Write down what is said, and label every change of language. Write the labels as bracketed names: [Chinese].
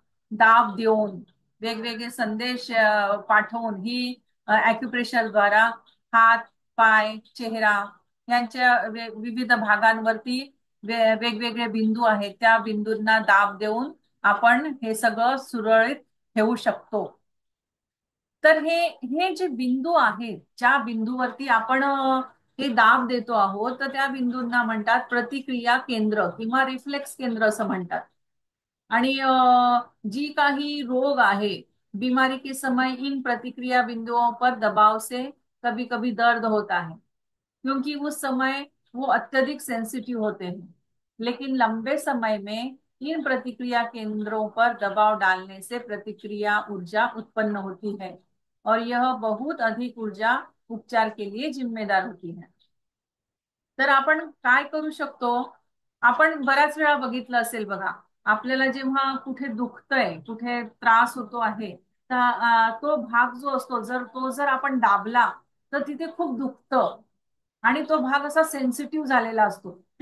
[Marathi] दाब देऊन, वेगवेगळे संदेश पाठवून ही ॲक्युप्रेशर द्वारा हात, पाय, चेहरा यांच्या विविध भागांवरती वेगवेगळे बिंदू आहेत, त्या बिंदूंना दाब देऊन आपण हे सगळं सुरळीत ठेवू शकतो. तर हे जे बिंदू आहेत, ज्या बिंदूवरती आपण हे दाब देतो आहोत, तर त्या बिंदूंना म्हणतात प्रतिक्रिया केंद्र किंवा रिफ्लेक्स केंद्र असं म्हणतात. आणि जी काही रोग आहे, [Hindi] बीमारी के समय इन प्रतिक्रिया बिंदुओं पर दबाव से कभी कभी दर्द होता है, क्योंकि उस समय वो अत्यधिक सेंसिटिव होते हैं। लेकिन लंबे समय में इन प्रतिक्रिया केंद्रों पर दबाव डालने से प्रतिक्रिया ऊर्जा उत्पन्न होती है और यह बहुत अधिक ऊर्जा उपचार के लिए जिम्मेदार होती है। [Marathi] तर आपण काय करू शकतो? आपण बऱ्याच वेळा बघितलं असेल बघा, आपल्याला जेव्हा कुठे दुखतंय, कुठे त्रास होतो आहे, तर तो भाग जो असतो, जर आपण दाबला तर तिथे खूप दुखतं आणि तो भाग असा सेन्सिटिव्ह झालेला असतो.